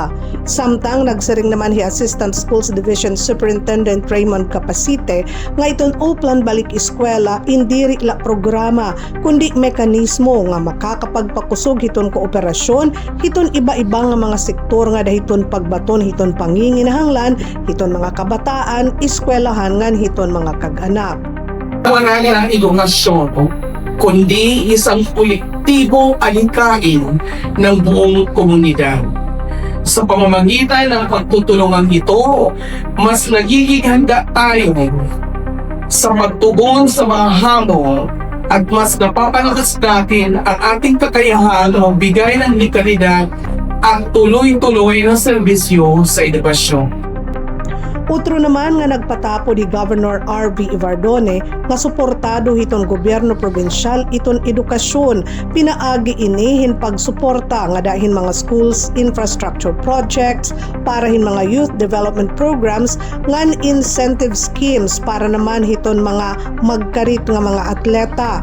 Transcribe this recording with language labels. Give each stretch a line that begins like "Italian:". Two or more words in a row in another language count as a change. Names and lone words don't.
Waray: Samtang nagsiring naman hi
English: Assistant Schools Division Superintendent
Waray: Raymond Capacite nga iton Oplan balik eskwela indiri la programa kundi mekanismo nga makakapagpakusog hiton kooperasyon hiton iba-iba nga mga sektor nga dahiton pagbaton hiton panginginahanglan hiton mga kabataan eskwelahan ngan hiton mga kag-anak.
Filipino: Wala nilang edukasyon kundi isang kolektibong alingkain ng buong komunidad. Sa pamamagitan ng pagtutulungan ito, mas nagiging handa tayo sa pagtugon sa mga hamon at mas napapalakas natin ang ating kakayahan na magbigay ng likalidad at tuloy-tuloy na serbisyo sa edukasyon.
Waray: Utro naman nga nagpatapo ni Governor R.V. Ivardone nga suportado hiton gobyerno probinsyal iton edukasyon pinaagi inihin pagsuporta nga dahin mga
English: schools infrastructure projects
Waray: para hin mga
English: youth development programs
Waray: ngan
English: incentive schemes
Waray: para naman hiton mga magkarit nga mga atleta.